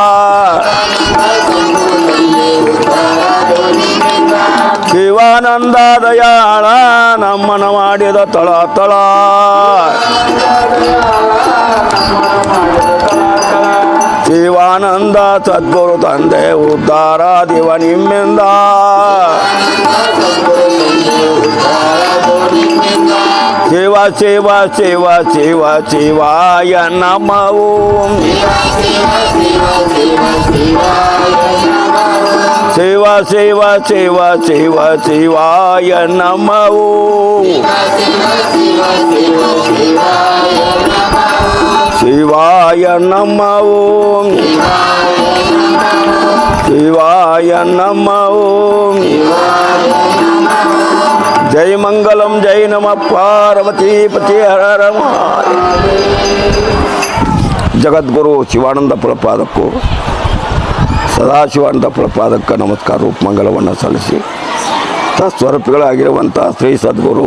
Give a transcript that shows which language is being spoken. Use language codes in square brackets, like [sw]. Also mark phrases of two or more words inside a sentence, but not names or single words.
[kn] ಶಿವಾನಂದ ದಯಾಳ ನಮ್ಮನ ಮಾಡಿದ ತಳ ತಳ ಶಿವಾನಂದ ಸದ್ಗುರು ತಂದೆ ಉದ್ಧಾರ ದಿವ ನಿಮ್ಮಿಂದ [sa] ಶಿವ ಶಿವ ಶಿವ ಶಿವ ಶಿವಾಯ ನಮಃ ಓಂ ಶಿವ ಶಿವ ಶಿವ ಶಿವ ಶಿವಾಯ ನಮಃ ಓಂ ಶಿವಾಯ ನಮಃ ಓಂ ಶಿವಾಯ ನಮಃ ಓಂ ಜೈ ಮಂಗಲಂ ಜೈ ನಮಃ ಪಾರ್ವತಿ ಪತಿ ಹರ ಹರ [kn] ಜಗದ್ಗುರು ಶಿವಾನಂದ ಪ್ರಪಾದಕ್ಕೂ ಸದಾಶಿವಾನಂದ ಪ್ರಪಾದಕ್ಕೆ ನಮಸ್ಕಾರ ರೂಪ ಮಂಗಲವನ್ನು ಸಲ್ಲಿಸಿ ತತ್ಸ್ವರೂಪಿಗಳಾಗಿರುವಂಥ ಶ್ರೀ ಸದ್ಗುರು